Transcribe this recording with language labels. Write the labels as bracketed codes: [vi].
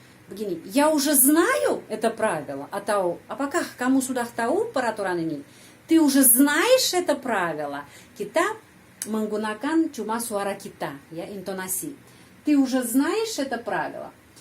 [id] Begini, [ru] я уже знаю это правило. [id] Atau apakah kamu sudah tahu peraturan ini? [ru] Ты уже знаешь это правило. [id] Kita menggunakan cuma suara kita, ya, intonasi. [ru] Ты уже знаешь это правило.